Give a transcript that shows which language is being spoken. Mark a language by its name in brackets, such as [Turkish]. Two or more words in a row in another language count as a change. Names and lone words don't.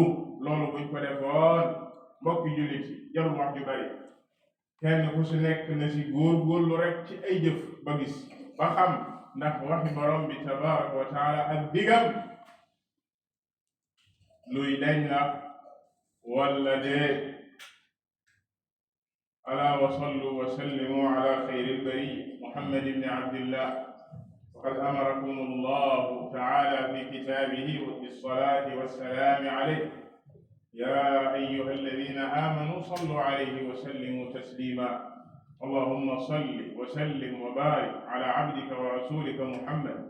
[Wolof] loolu buñ ko defoon mbokki jullit yi jarul wax ju bari, kenn ku si nekk na si góorgóorlu rek ci ay jëf ba gis ba xam ndax waxi borom bi [Arabic] تبارك وتعالى [Wolof] ak digam luy dañ la walla dee. [Arabic] ألا وصلوا وسلموا على خير البرية محمد بن عبد الله وقد أمركم الله تعالى في كتابه بالصلاة والسلام عليه. يا أيها الذين آمنوا صلوا عليه وسلموا تسليما. اللهم صل وسلم وبارك على عبدك ورسولك محمد.